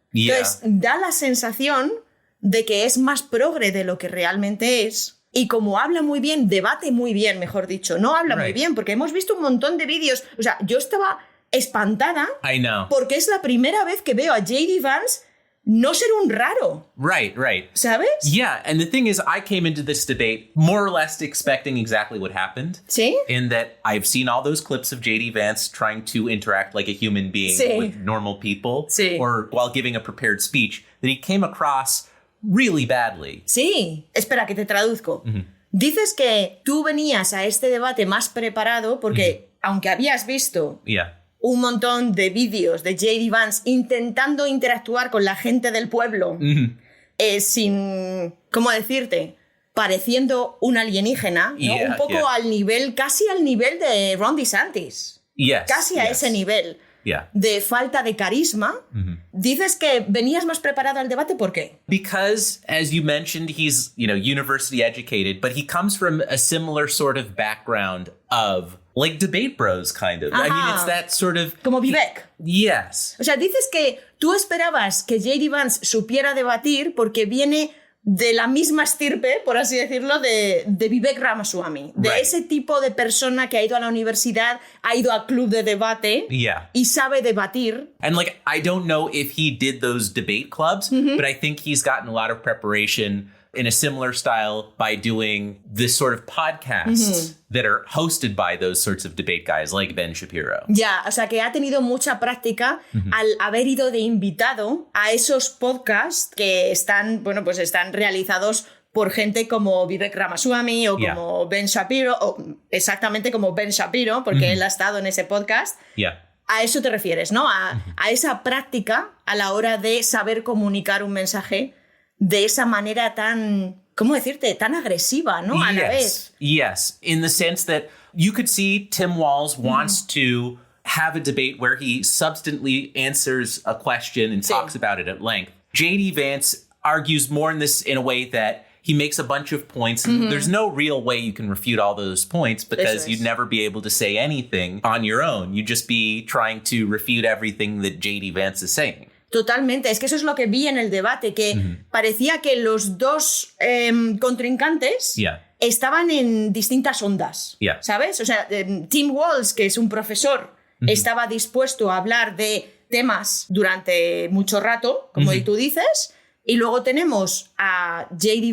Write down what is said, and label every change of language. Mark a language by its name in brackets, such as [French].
[Spanish] Entonces, da la sensación de que es más progre de lo que realmente es. Y como habla muy bien, debate muy bien, mejor dicho. No habla muy bien, porque hemos visto un montón de vídeos. O sea, yo estaba espantada porque es la primera vez que veo a J.D. Vance no ser un raro. [English] Right. [Spanish] ¿Sabes? [English] Yeah, and the thing is, I came into this debate more or less expecting exactly what happened. [Spanish] ¿Sí? [English] In that I've seen all those clips of J.D. Vance trying to interact like a human being with normal people. Or while giving a prepared speech, that he came across really badly. [Spanish] Sí. Espera, que te traduzco. Dices que tú venías a este debate más preparado porque, aunque habías visto un montón de vídeos de J.D. Vance intentando interactuar con la gente del pueblo sin, ¿cómo decirte? Pareciendo un alienígena, ¿no? Un poco al nivel, casi al nivel de Ron DeSantis. Casi a ese nivel de falta de carisma. Dices que venías más preparado al debate, ¿por qué? [English] Because, as you mentioned, he's, university educated, but he comes from a similar sort of background of like debate bros, kind of. I mean, it's that sort of... [Spanish] Como Vivek. [English] Yes. [Spanish] O sea, dices que tú esperabas que J.D. Vance supiera debatir porque viene de la misma estirpe, por así decirlo, de Vivek Ramaswamy. De ese tipo de persona que ha ido a la universidad, ha ido al club de debate y sabe debatir. [English] And like, I don't know if he did those debate clubs, but I think he's gotten a lot of preparation in a similar style by doing this sort of podcasts that are hosted by those sorts of debate guys like Ben Shapiro. [Spanish] Ya, o sea que ha tenido mucha práctica al haber ido de invitado a esos podcasts que están, bueno, pues están realizados por gente como Vivek Ramaswamy o como Ben Shapiro, o exactamente como Ben Shapiro, porque él ha estado en ese podcast. A eso te refieres, ¿no? A esa práctica a la hora de saber comunicar un mensaje de esa manera tan, ¿cómo decirte? Tan agresiva, ¿no? A la vez. [English] Yes, in the sense that you could see Tim Walz wants to have a debate where he substantially answers a question and talks about it at length. J.D. Vance argues more in a way that he makes a bunch of points. And there's no real way you can refute all those points because you'd never be able to say anything on your own. You'd just be trying to refute everything that J.D. Vance is saying. [Spanish] Totalmente, es que eso es lo que vi en el debate, que parecía que los dos contrincantes estaban en distintas ondas, ¿sabes? O sea, Tim Walz, que es un profesor, estaba dispuesto a hablar de temas durante mucho rato, como tú dices, y luego tenemos a J.D.